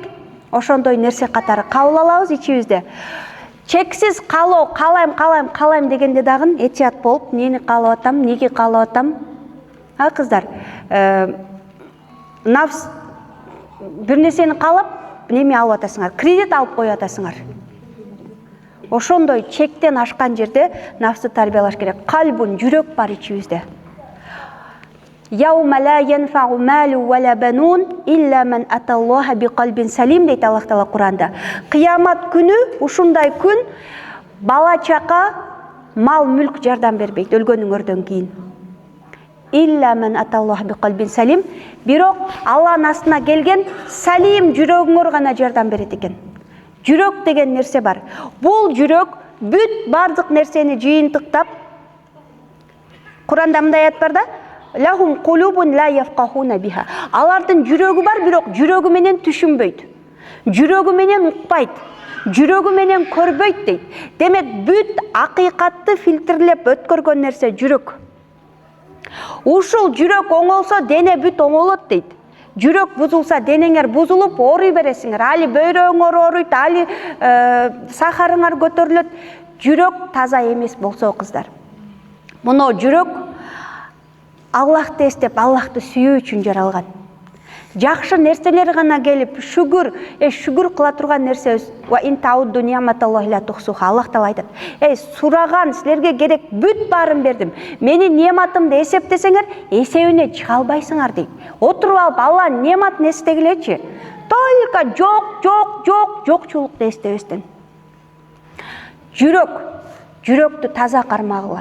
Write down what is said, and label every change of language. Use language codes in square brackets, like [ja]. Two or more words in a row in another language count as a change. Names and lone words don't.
[ky] Ошондой нерсе катары кабыл алабыз ичибизде. Чексиз каалоо, каалайм дегенде дагы этият болуп, нени каалап атам, неге каалап атам? Кыздар, нафс бир нерсени каалап, неме алып атасыңар, кредит алып коюп атасыңар. Ошондой чектен ашкан жерде нафсты тарбиялаш керек. Калбун, жүрөк бар ичибизде. [ar] يوم لا ينفع مال ولا بنون إلا من أتى الله بقلب سليم [ky] дейт Аллах Таала Куранда. Кыямат күнү, ушундай күн, бала чака, мал мүлк жардам бербейт өлгөнүңөрдөн кийин. [ar] إلا من أتى الله بقلب سليم, [ky] бирок Алланын астына келген салим жүрөгүңөр гана жардам берет экен. Жүрөк деген нерсе бар. Бул жүрөк бүт бардык нерсени жыйынтыктап, Куранда мындай аят бар да: [ar] لهم قلوب لا يفقهون بها. [ky] Алардын жүрөгү бар, бирок жүрөгү менен түшүнбөйт. Жүрөгү менен укпайт. Жүрөгү менен көрбөйт дейт. Демек бүт акыйкатты фильтрлеп өткөргөн нерсе жүрөк. Ушул жүрөк оңолсо дене бүт оңолот дейт. Жүрөк бузулса денеңер бузулуп ооруй бересиңер. Али бөйрөгүңөр ооруйт, али сахарыңар көтөрүлөт. Жүрөк таза эмес болсо кыздар. Муну жүрөк Аллахты эстеп, Аллахты сүйүү үчүн жаралган. Жакшы нерселер гана келип, шүгүр кыла турган нерсе. [ar] وإن تعدوا نعمة الله لا تحصوها. [ky] Аллах Таала айтат: сураган силерге керек бүт баарын бердим. Менин неъматымды эсептесеңер, эсебине чыга албайсыңар дейт. Отуруп алып Алланын неъматын эстегилечи. Только жокчулукту эстебестен. Жүрөктү таза кармагыла.